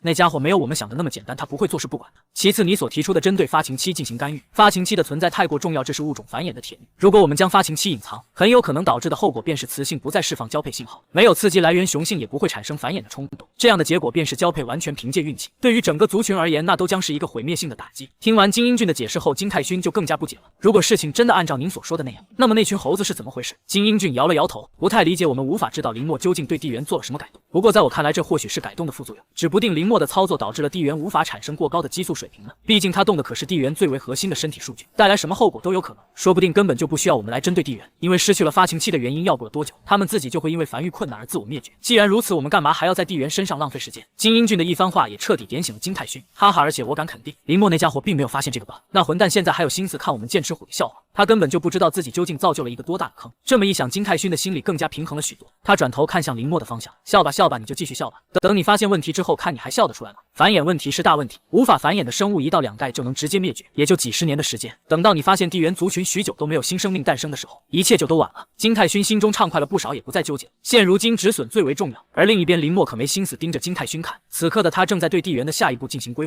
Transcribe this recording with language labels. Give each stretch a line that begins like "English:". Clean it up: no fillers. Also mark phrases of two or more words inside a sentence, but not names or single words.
Chinese: 那家伙沒有我們想的那麼簡單，他不會坐視不管的。其次，你所提出的針對發情期進行干預，發情期的存在太過重要，這是物種繁衍的鐵律。如果我們將發情期隱藏，很有可能導致的後果便是雌性不再釋放交配信號，沒有刺激來源，雄性也不會產生繁衍的衝動。這樣的結果便是交配完全憑借運氣，對於整個族群而言，那都將是一個毀滅性的打擊。聽完金英俊的解釋後，金泰勳就更加不解了。如果事情真的按照您所說的那樣，那麼那群猴子是怎麼回事？金英俊搖了摇頭，不太理解。我們無法知道林默究竟對地緣做了什麼改動。不過在我看來，這或許是改動的副作用，指不定林默的操作導致了地緣無法產生過高的激素水平呢。畢竟他動的可是地緣最為核心的身體數據，帶來什麼後果都有可能。說不定根本就不需要我們來針對地緣，因為失去了發情期的原因，要不了多久，他們自己就會因為繁育困難而自我滅絕。既然如此，我們幹嘛還要在地緣身上浪費時間？金英俊的一番話也徹底點醒了金泰勳，哈哈！而且我敢肯定，林默那家伙並沒有發現這個 bug，那混蛋現在還有心思看我們劍齒虎的笑話，他根本就不知道自己究竟造就了一個多大的坑。這麼一想，金泰勳的心裡更加平衡了許多。他轉頭看向林默的方向，笑吧笑吧，你就繼續笑吧。等你發現問題之後，看你還笑得出來嗎？繁衍問題是大問題，無法繁衍的生物1到2代就能直接滅絕，也就幾十年的時間。等到你發現地緣族群許久都沒有新生命誕生的時候，一切就都晚了。金泰勳心中暢快了不少，也不再糾結了。現如今止損最為重要。而另一邊，林默可沒心思盯着金泰勳看，此刻的他正在對地緣的下一步進行規劃。